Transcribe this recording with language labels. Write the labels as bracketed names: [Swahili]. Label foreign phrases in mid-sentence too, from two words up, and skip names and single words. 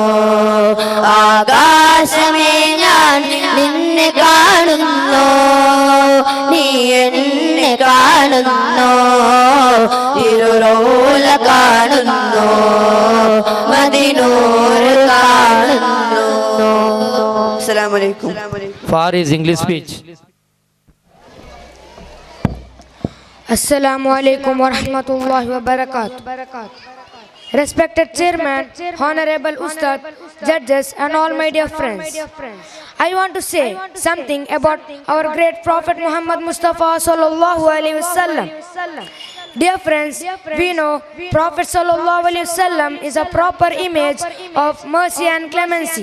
[Malayalam] ആകാശമേ ഞാൻ നിന്നെ കാണുന്നു, നീ എന്നെ കാണുന്നു. തിരുറൗല കാണുന്നു, മദീനൂർ കാണുന്നു. [Arabic] السلام عليكم. [English] Faris English speech. [Arabic] السلام عليكم ورحمة الله وبركاته. [English] Respected Chairman, Honorable Ustad, Judges and all my dear friends. I want to say something about our great Prophet Muhammad Mustafa [Arabic] صلى الله عليه وسلم. [English] Dear friends, we know Prophet [Arabic] صلى الله عليه وسلم [English] is a proper image of mercy and clemency.